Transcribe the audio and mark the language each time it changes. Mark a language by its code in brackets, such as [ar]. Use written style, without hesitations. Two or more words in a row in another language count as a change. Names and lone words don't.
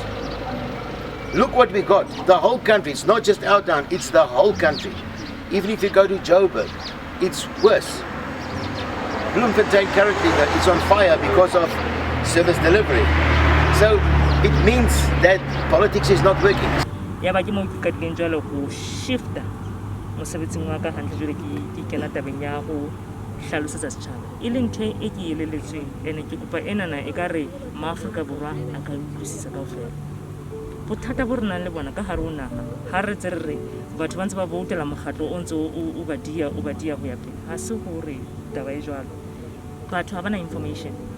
[en] Look what we got. The whole country. It's not just our town. It's the whole country. Even if you go to Joburg, it's worse. Bloemfontein currently is on fire because of service delivery. So it means that politics is not working. [st] Ya ba ke mo ka dinjalo go shifta mosebetsing wa ka hantle jure ke kena tabeng ya go hlalosetsa setšhaba e leng ntho e ke eleletsweng ene ke kopa enana e ka re maAfrika borwa a ka utlwisisa kaofela bothata bo re nang le bona ka hare o naga ha re tse re batho ba ntse ba voutela mogatlo o ntse o ba dia go ya pele ha se gore taba e jwalo batho ha bana information